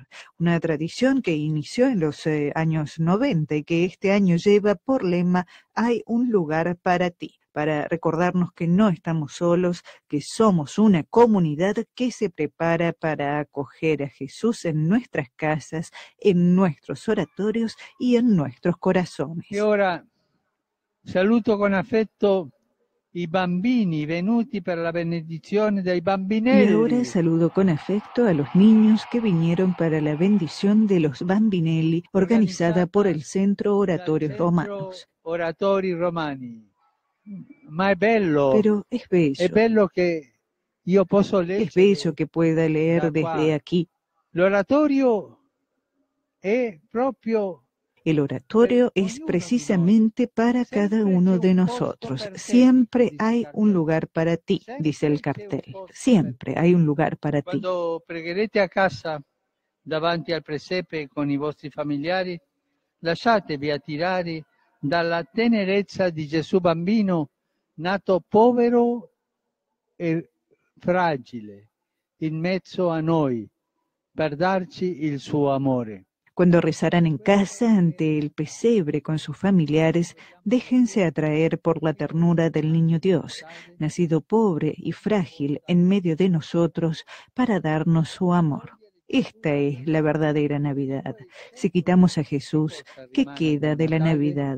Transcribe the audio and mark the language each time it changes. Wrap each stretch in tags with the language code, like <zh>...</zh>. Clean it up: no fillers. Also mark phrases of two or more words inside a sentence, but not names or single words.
<es>Una tradición que inició en los años 90 y que este año lleva por lema "Hay un lugar para ti", para recordarnos que no estamos solos, que somos una comunidad que se prepara para acoger a Jesús en nuestras casas, en nuestros oratorios y en nuestros corazones.</es> <it>E ora saluto con affetto i bambini venuti per la benedizione dei</it> <es>Y</es> <it>bambinelli.</it> <es>ahora saludo con afecto a los niños que vinieron para la bendición de los bambinelli, organizada por el Centro Oratorios Romanos.</es> <it>Oratori Romani. Ma è bello,</it> <es>Pero es</es> <it>è bello che io posso leggere.</it> <es>bello que pueda leer desde aquí.</es> <it>L'oratorio è proprio</it> <es>El oratorio es precisamente para cada uno de nosotros. Siempre hay un lugar para ti, dice el cartel. Siempre hay un lugar para ti.</es> <it>Quando pregherete a casa davanti al presepe con i vostri familiari, lasciatevi attirare dalla tenerezza di Gesù bambino nato povero e fragile in mezzo a noi per darci il suo amore.</it> <es>Cuando rezarán en casa ante el pesebre con sus familiares, déjense atraer por la ternura del niño Dios, nacido pobre y frágil en medio de nosotros para darnos su amor. Esta es la verdadera Navidad. Si quitamos a Jesús, ¿qué queda de la Navidad?</es>